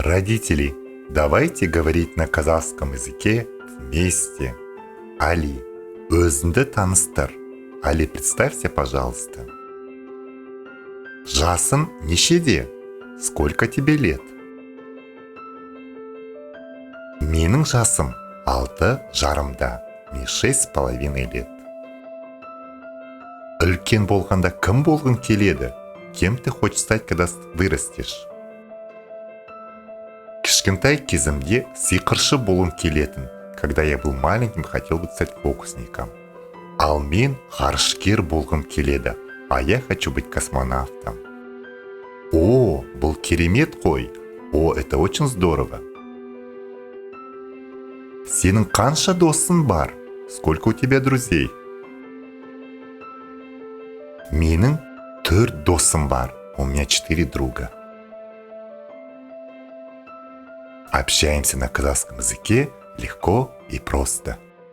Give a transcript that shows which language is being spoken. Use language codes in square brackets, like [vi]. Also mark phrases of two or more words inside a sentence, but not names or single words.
[ru] Родители, давайте говорить на казахском языке вместе. [kk] Али, өзіңді таныстыр. [ru] Али, представься, пожалуйста. [kk] Жасың нешеде? [ru] Сколько тебе лет? [kk] Менің жасым 6,5. [ru] Мне 6,5 лет. [kk] Үлкен болғанда кім болғың келеді? [ru] Кем ты хочешь стать, когда вырастешь? [kk] Кішкентай кезімде сиқыршы болғым келетін. [ru] Когда я был маленьким, хотел бы стать фокусником. [kk] Ал мен ғарышкер болғым келеді. [ru] А я хочу быть космонавтом. О, [kk] бұл керемет қой. [ru] О, это очень здорово. [kk] Сенің қанша досың бар? [ru] Сколько у тебя друзей? [kk] Менің 4 досым бар. [ru] У меня 4 друга. Общаемся на казахском языке легко и просто.